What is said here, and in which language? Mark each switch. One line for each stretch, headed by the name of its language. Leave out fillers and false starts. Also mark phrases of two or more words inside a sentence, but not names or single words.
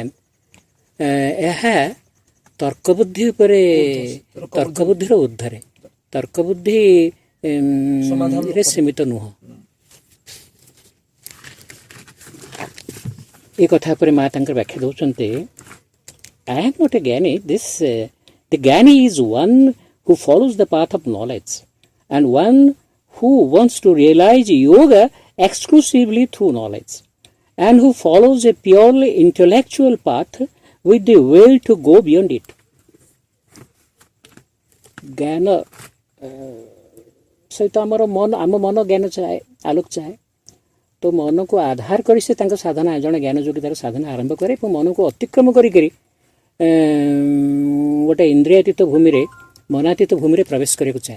Odia: ଏହା ତର୍କ ବୁଦ୍ଧି ଉପରେ ତର୍କ ବୁଦ୍ଧିର ଉର୍ଦ୍ଧ୍ୱରେ, ତର୍କ ବୁଦ୍ଧିରେ ସୀମିତ ନୁହଁ। ଏ କଥା ଉପରେ ମା ତାଙ୍କର ବ୍ୟାଖ୍ୟା ଦେଉଛନ୍ତି।
English: I am not a ଜ୍ଞାନୀ, the ଜ୍ଞାନୀ is one who follows the path of knowledge and one who wants to realize yoga exclusively through knowledge and who follows a purely intellectual path with the will to go beyond it।
Odia: ଜ୍ଞାନ ସହିତ ଆମ ମନ ଜ୍ଞାନ ଚାହେଁ, ଆଲୋକ ଚାହେଁ, ତ ମନକୁ ଆଧାର କରି ସେ ତାଙ୍କ ସାଧନା, ଜଣେ ଜ୍ଞାନ ଯୋଗୀ ତାର ସାଧନା ଆରମ୍ଭ କରେ ଏବଂ ମନକୁ ଅତିକ୍ରମ କରିକରି ଗୋଟେ ଇନ୍ଦ୍ରିୟାତୀତ ଭୂମିରେ ମନାତୀତ ଭୂମିରେ ପ୍ରବେଶ କରିବାକୁ ଚାହେଁ।